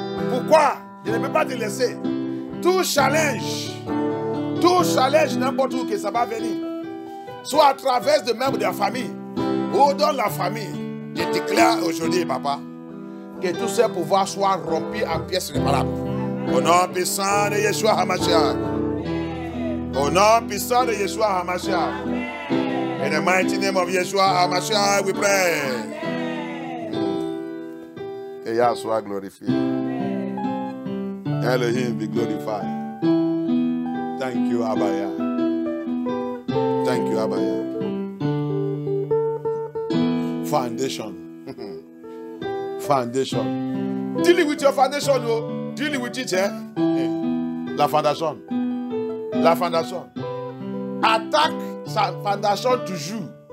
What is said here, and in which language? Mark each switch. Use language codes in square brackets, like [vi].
[fr] Pourquoi je ne peux pas te laisser? Tout challenge n'importe où que ça va venir, soit à travers de membres de la famille, ou dans la famille. Je déclare aujourd'hui, papa, que tous ces pouvoirs soient rompus en pièces réparables. Au nom puissant de Yeshua HaMashiach. Au nom puissant de Yeshua HaMashiach. [en] In the mighty name of Yeshua HaMashiach, we pray. [fr] Que Yah soit glorifié. [en] Elohim be glorified. Thank you, Abaya. Thank you, Abaya. Foundation. Foundation. Dealing with your foundation, oh. Dealing with it, eh? [fr] La fondation. La fondation. Attaque sa fondation toujours.